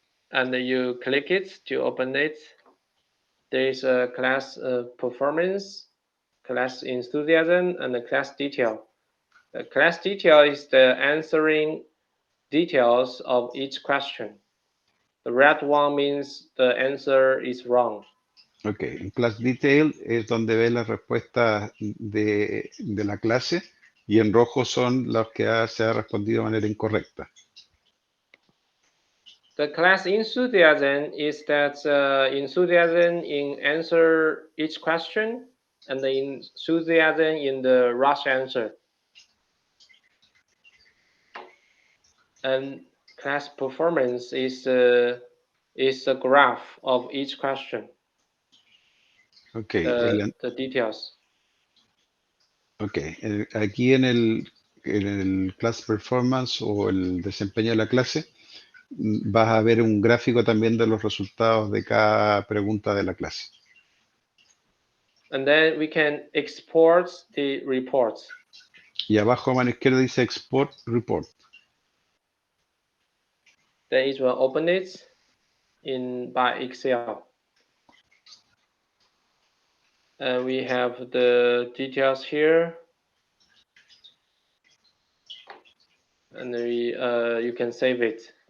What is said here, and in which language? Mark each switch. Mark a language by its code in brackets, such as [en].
[en] And you click it to open it. There's a class performance, class enthusiasm, and the class detail. The class detail is the answering details of each question. The red one means the answer is wrong. [es] Ok, en Class Detail es donde ves las respuestas de la clase y en rojo son las que se ha respondido de manera incorrecta. [en] The class enthusiasm is that enthusiasm in answer each question and the enthusiasm in the rush answer. And class performance is a graph of each question. Ok, The details. [es] Ok, aquí en el Class Performance o el desempeño de la clase, vas a ver un gráfico también de los resultados de cada pregunta de la clase. [en] And then we can export the reports. [es] Y abajo a mano izquierda dice Export Report. [en] Then it will open it by Excel. And we have the details here. And you can save it.